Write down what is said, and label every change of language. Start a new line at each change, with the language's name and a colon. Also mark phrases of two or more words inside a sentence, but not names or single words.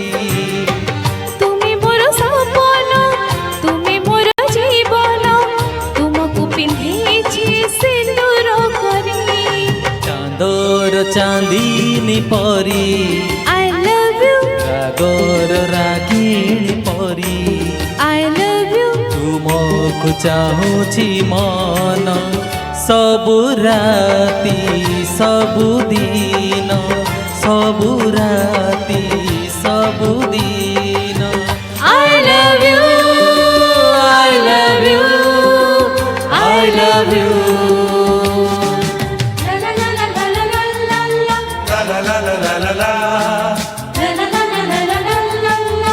Odia: ତୁମି ମୋର ସପନ ତୁମି ମୋର ଜୀବନ ତୁମକୁ ପିନ୍ଧେଛି ସିନ୍ଦୂର କରି ଚାନ୍ଦର ଚାନ୍ଦନୀ ପରି
English: I love you
Odia: ରାଗର ରାଗିଣୀ ପରି
English: I love you
Odia: ତୁମକୁ ଚାହୁଁଛି ମନ ସବୁ ରାତି ସବୁ ଦିନ ସବୁ ରାତି ସବୁ ଦିନ
English: I love you I love you I love you la la la la la la la la La la la la la la la. la la la la la la la la